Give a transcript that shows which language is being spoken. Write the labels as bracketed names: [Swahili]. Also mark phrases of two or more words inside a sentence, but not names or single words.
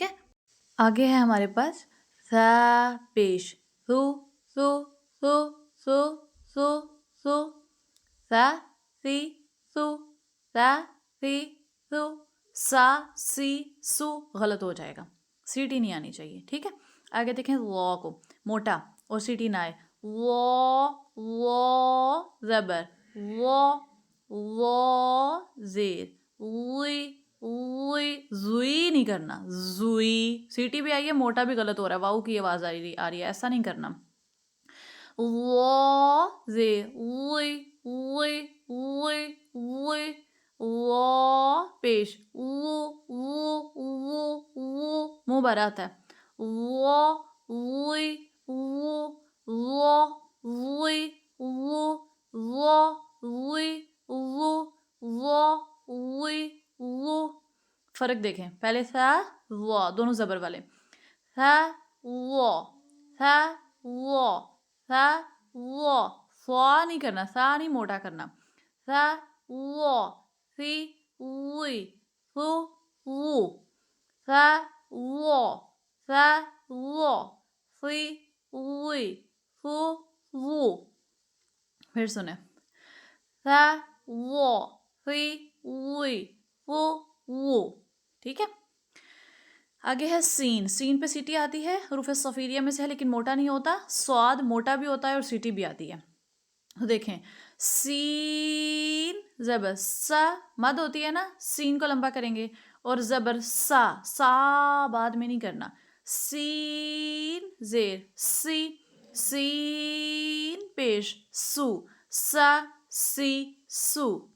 [Urdu] آگے ہے ہمارے پاس ثا پیش، سو سو سو سو سو سو، ثا سی سو، ثا سی سو، سا سی سو غلط ہو جائے گا، سیٹی نہیں آنی چاہیے، ٹھیک ہے۔ آگے دیکھیں وا کو موٹا اور سیٹی نہ آئے، وا وا زبر، وا وا زیر، وی وی، زوئی نہیں کرنا، زوئی، سیٹی بھی آئی ہے، موٹا بھی غلط ہو رہا ہے، واؤ کی آواز آ رہی ہے، ایسا نہیں کرنا۔ وا زیر، وی وی وی وی، وا پیش، وو وو وو وو، منہ بھر آتا ہے، وا وی وو، وا وی وو، وا وی وو، وا وی وو۔ فرق دیکھیں، پہلے ثا وا دونوں زبر والے، ثا وا، ثا وا، ثا وا، ثا نہیں کرنا، ثا نہیں موٹا کرنا، ثا وا، سی وی، ثو وو، ثا وا، ثا وا، سی وی، ثو وو۔ پھر سنیں، ثا وا، سی وی، ثو وو، ٹھیک ہے۔ آگے ہے سین، سین پہ سیٹی آتی ہے، حروف صفیریہ میں سے ہے لیکن موٹا نہیں ہوتا۔ صاد موٹا بھی ہوتا ہے اور سیٹی بھی آتی ہے۔ تو دیکھیں، سین زبر، سا مد ہوتی ہے نا، سین کو لمبا کریں گے، اور زبر سا، سا بعد میں نہیں کرنا، سین زیر، سی سین پیش، سو، سا سی سو،